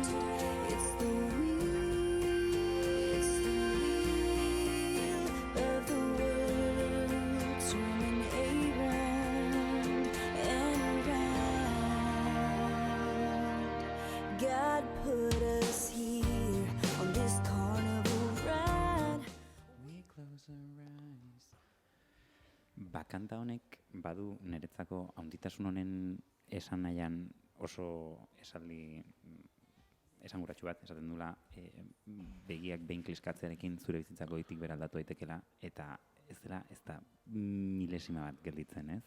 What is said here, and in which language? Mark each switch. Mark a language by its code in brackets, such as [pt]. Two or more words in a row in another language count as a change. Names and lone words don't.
[en] It's the of the world turning around and around. God put us here on this carnival ride. We close our eyes. [eu] Kanta honek badu niretzako handitasun honen esan nahian oso esaldi esanguratsu bat, esaten dula begiak behin kliskatzearekin zure bizitzako goitik bera aldatu daitekela, eta ez da milesima bat gelditzen, ez?